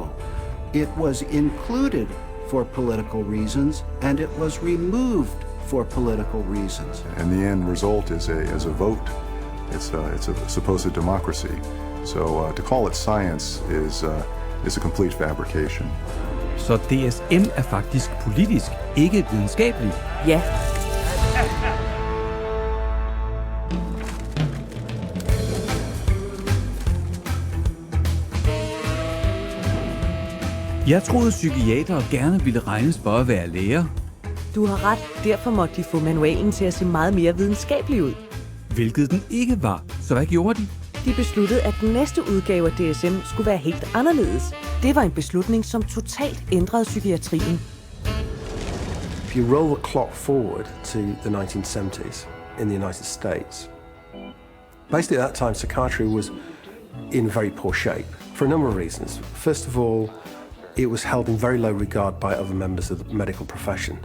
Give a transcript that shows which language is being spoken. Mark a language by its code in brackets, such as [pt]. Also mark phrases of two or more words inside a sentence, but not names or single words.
[en] It was included for political reasons, and it was removed for political reasons. And the end result is a vote. It's a supposed democracy. So to call it science is is a complete fabrication. [da] Så DSM er faktisk politisk, ikke videnskabeligt? Ja. Jeg troede, psykiatere gerne ville regnes for at være læger. Du har ret, derfor måtte de få manualen til at se meget mere videnskabelig ud. Hvilket den ikke var, så hvad gjorde de? De besluttede, at den næste udgave af DSM skulle være helt anderledes. Det var en beslutning, som totalt ændrede psykiatrien. [en] If you roll the clock forward to the 1970s in the United States, basically at that time psychiatry was in very poor shape for a number of reasons. First of all, it was held in very low regard by other members of the medical profession.